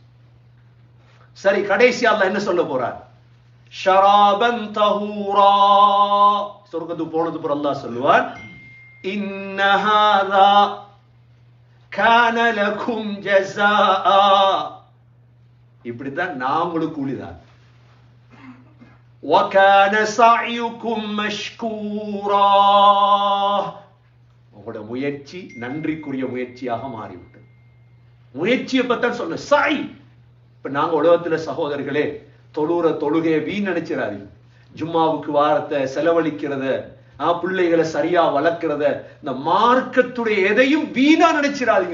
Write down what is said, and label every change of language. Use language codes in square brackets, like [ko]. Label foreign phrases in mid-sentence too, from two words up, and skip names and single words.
[ta] சரி, கடைசி அல்லாஹ் என்ன சொல்ல போறார்? [ar] شرابا طهورا. [ta] சொர்க்கத்துக்கு போனது போற அல்லாஹ் சொல்லுவார், [ar] إن هذا كان لكم جزاء. [ta] இப்படித்தான் நாமளும் கூலிதான். [ar] وَكَانَ سَعْيُكُمْ مَشْكُورًا. [ta] உங்களோட முயற்சி நன்றிக்குரிய முயற்சியாக மாறிவிட்டது. முயற்சியை பத்தான் சொன்ன சாய். இப்ப நாங்க உலகத்துல சகோதரர்களே தொழுகையை வீண் நினைச்சிடாதீங்க. ஜும்மாவுக்கு வாரத்தை செலவழிக்கிறத, பிள்ளைகளை சரியா வளர்க்கிறத, இந்த மார்க்கத்துடைய எதையும் வீணா நினைச்சிடாதீங்க.